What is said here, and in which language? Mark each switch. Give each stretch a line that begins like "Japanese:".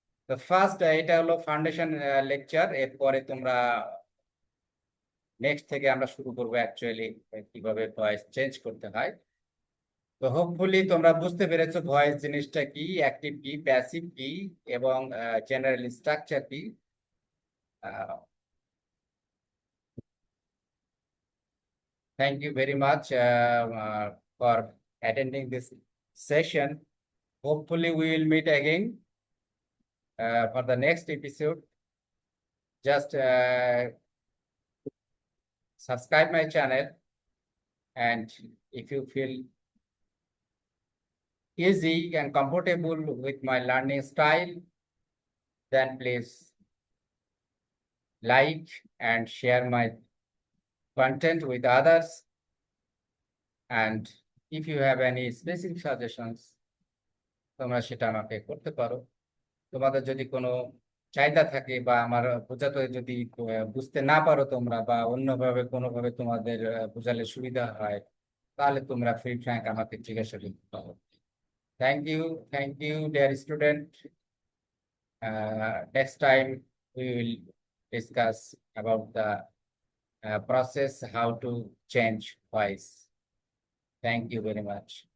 Bangla: তো ফার্স্ট এটা হলো ফাউন্ডেশন লেকচার, এরপরে তোমরা নেক্সট থেকে আমরা শুরু করবো অ্যাকচুয়ালি কিভাবে ভয়েস চেঞ্জ করতে হয়। তো হোপফুলি তোমরা বুঝতে পেরেছো ভয়েস জিনিসটা কি, অ্যাক্টিভ কি, প্যাসিভ কি, এবং জেনারেল স্ট্রাকচার কি।
English: Thank you very much for attending this session. Hopefully, we will meet again for the next episode. Just subscribe my channel, and if you feel easy and comfortable with my learning style, then please like and share my content with others. And if you have any specific suggestions,
Bangla: তোমরা সেটা আমাকে করতে পারো। তোমাদের যদি কোনো চাহিদা থাকে বা আমার বোঝাতে যদি বুঝতে না পারো তোমরা, বা অন্যভাবে কোনোভাবে তোমাদের বোঝালে সুবিধা হয়, তাহলে তোমরা ফ্রি ফ্র্যাঙ্ক আমাকে জিজ্ঞাসা করতে পারো।
English: Thank you dear student. Next time we will discuss about the process how to change voice. Thank you very much.